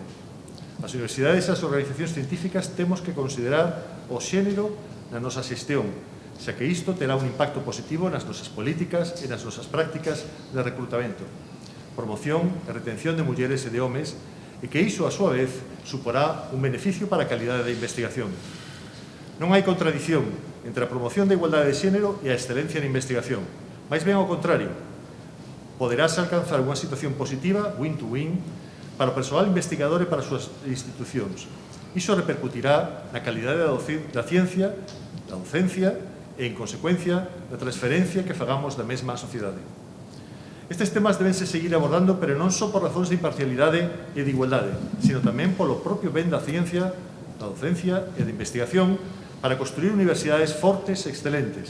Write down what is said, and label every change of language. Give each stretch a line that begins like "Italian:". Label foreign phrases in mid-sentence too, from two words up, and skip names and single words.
Galician: As universidades e as organizacións científicas temos que considerar o xénero na nosa xestión, xa que isto terá un impacto positivo nas nosas políticas e nas nosas prácticas de recrutamento, promoción e retención de mulleres e de homes, e que iso, a súa vez, suporá un beneficio para a calidade da investigación. Non hai contradición entre a promoción da igualdade de xénero e a excelencia na investigación, máis ben ao contrario. Poderase alcanzar unha situación positiva,
English: win-to-win,
Galician: para o persoal investigador e para as súas institucións. Iso repercutirá na calidade da ciencia, da docencia e, en consecuencia, da transferencia que fagamos da mesma sociedade. Estes temas debense seguir abordando, pero non só por razóns de imparcialidade e de igualdade, sino tamén polo propio ben da ciencia, da docencia e da investigación para construir universidades fortes e excelentes.